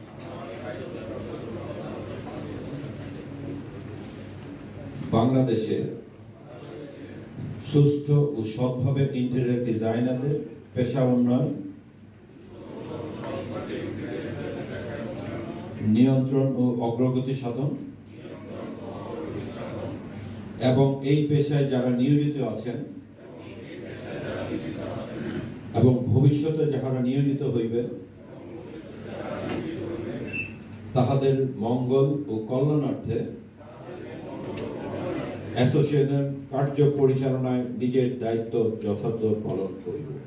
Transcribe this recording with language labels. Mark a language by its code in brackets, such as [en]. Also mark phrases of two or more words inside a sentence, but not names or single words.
[bn] বাংলাদেশে সুষ্ঠু ও সৎভাবে [en] interior designers [bn] পেশা উন্নয়ন নিয়ন্ত্রণ ও অগ্রগতি সাধন এবং এই পেশায় যারা নিয়োজিত আছেন এবং ভবিষ্যতে যারা নিয়োজিত হইবেন তাহাদের মঙ্গল ও কল্যাণার্থে অ্যাসোসিয়েশনের কার্য পরিচালনায় নিজের দায়িত্ব যথাযথ পালন করিব।